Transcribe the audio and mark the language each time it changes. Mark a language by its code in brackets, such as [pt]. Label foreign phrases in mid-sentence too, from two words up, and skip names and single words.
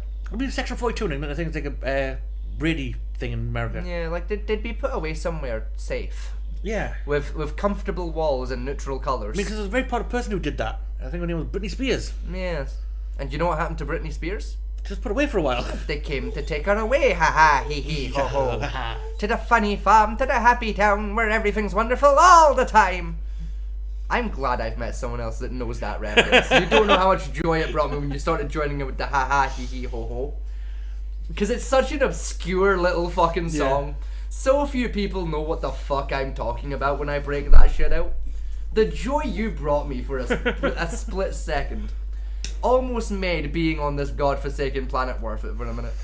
[en] I mean, Section 42, I think it's like a Brady thing in America. Yeah, like they'd be put away somewhere safe. Yeah. With comfortable walls and neutral colours. I mean, because there's a very proud person who did that. I think her name was Britney Spears. Yes. And you know what happened to Britney Spears? Just put away for a while. They came to take her away, ha ha, hee hee, ho ho. To the funny farm, to the happy town, where everything's wonderful all the time. I'm glad I've met someone else that knows that reference. You don't know how much joy it brought me when you started joining it with the ha ha, hee hee, ho ho. Because it's such an obscure little fucking song. So few people know what the fuck I'm talking about when I break that shit out. The joy you brought me for a split second almost made being on this godforsaken planet worth it for a minute.